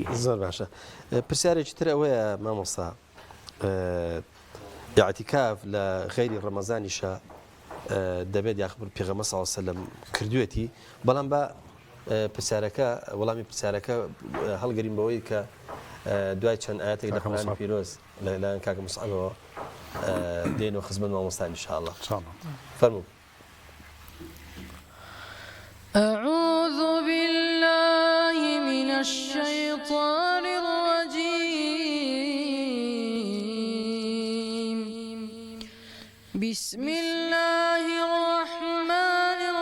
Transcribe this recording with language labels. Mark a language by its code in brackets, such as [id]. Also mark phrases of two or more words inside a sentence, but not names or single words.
[ckb] زۆر باشە پرسیارێکی تر ئەوەیە مامۆستا اعتیکاف لە غەیری ڕەمەزانیشە دەبێت یاخبر پێغەمبەر [ar] صلی الله علیه و سلم [ckb] کردوێتی بەڵام بە پرسیارەکە وەڵامی پرسیارەکە هەڵگەرین بەوەی کە دوای چەند ئاەتێک لە قورئانی پیرۆز لەلایەن کاکە موسعەبەوە دێنەوە خزمەت مامۆستان ئینشاءالله فەرموو [ar] أعوذ بالله من الشيطان الرجيم بسم الله الرحمن